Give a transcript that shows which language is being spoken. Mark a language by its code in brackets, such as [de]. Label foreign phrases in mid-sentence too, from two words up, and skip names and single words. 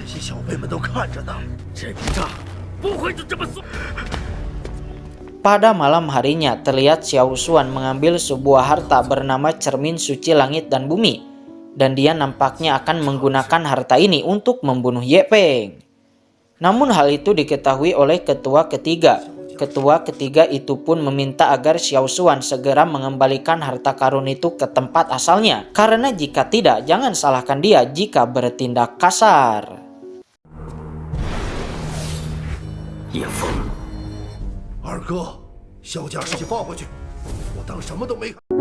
[zh] 小辈们都看着呢。这笔账不会就这么算。 [id] Pada malam harinya, terlihat Xiao Xuan mengambil sebuah harta bernama cermin suci langit dan bumi. Dan dia nampaknya akan menggunakan harta ini untuk membunuh Ye Peng. Namun hal itu diketahui oleh ketua ketiga. Ketua ketiga itu pun meminta agar Xiao Xuan segera mengembalikan harta karun itu ke tempat asalnya. Karena jika tidak, jangan salahkan dia jika bertindak kasar. [zh] 叶枫，二哥，萧家事情放回去，我当什么都没看。